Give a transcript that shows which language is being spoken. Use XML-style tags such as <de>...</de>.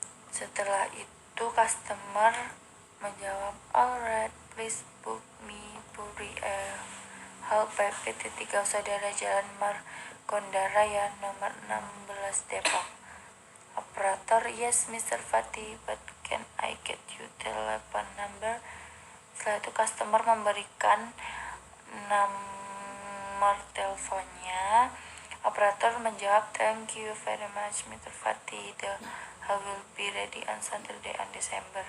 <id>Setelah itu customer menjawab,</id> <en>alright, please book me Puri hall PT 3 Saudara Jalan Margonda nomor 16 Depok. Operator, yes Mr. Fati, but can I get you telephone number?</en> <id>Setelah itu customer memberikan nomor teleponnya. Operator menjawab,</id> <en>thank you very much Mr. Fati, the hall will be ready on Saturday on December.</en>